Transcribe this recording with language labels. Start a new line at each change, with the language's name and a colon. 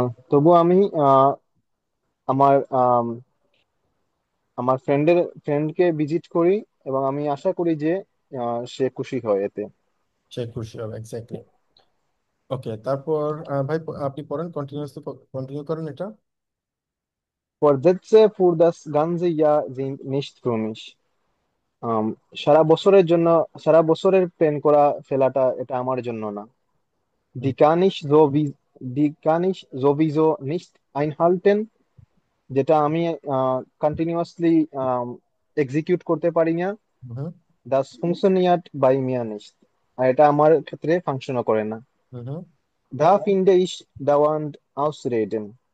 Bangla: তবু আমি আমার আমার ফ্রেন্ডকে ভিজিট করি এবং আমি আশা করি যে সে খুশি হয় এতে। সে খুশি হবে, এক্স্যাক্টলি। ওকে, তারপর ভাই আপনি পড়েন, কন্টিনিউ করেন এটা।
German: Vorsätze für das ganze Jahr sind nicht für mich.
Bangla: আম, সারা বছরের জন্য সারা বছরের প্ল্যান করা ফেলাটা এটা আমার জন্য না। হুম।
German: Die kann ich so wie Die kann ich sowieso nicht einhalten,
Bangla: যেটা আমি কন্টিনিউয়াসলি এক্সিকিউট করতে পারি না। হুম।
German: Das funktioniert bei mir nicht.
Bangla: আর এটা আমার ক্ষেত্রে ফাংশনও করে না। হুম।
German: Da finde ich dauernd Ausreden.